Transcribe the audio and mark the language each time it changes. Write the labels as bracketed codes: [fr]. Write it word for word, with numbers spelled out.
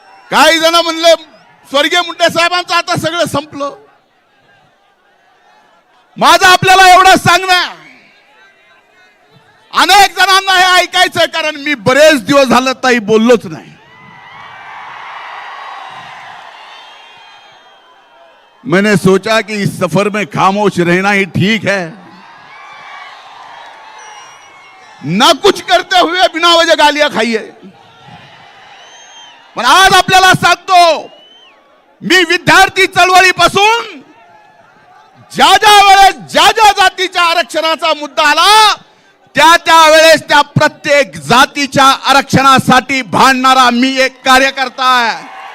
[mr] काही जण म्हणले स्वर्गीय मुंडे साहेबांचं आता सगळं संपलं. माझं आपल्याला एवढं सांगणं, अनेक जणांना हे ऐकायचं, कारण मी बरेच दिवस झालं ताई बोललोच नाही. [hi] मैंने सोचा कि इस सफर में खामोश रहना ही ठीक है, ना कुछ करते हुए बिना वजह गालियां खाई है. [mr] पण आज आपल्याला सांगतो, मी विद्यार्थी चळवळीपासून ज्या ज्या वेळेस ज्या ज्या जातीच्या आरक्षणाचा मुद्दा आला त्या त्या वेळेस त्या प्रत्येक जातीच्या आरक्षणासाठी भांडणारा मी एक कार्यकर्ता आहे.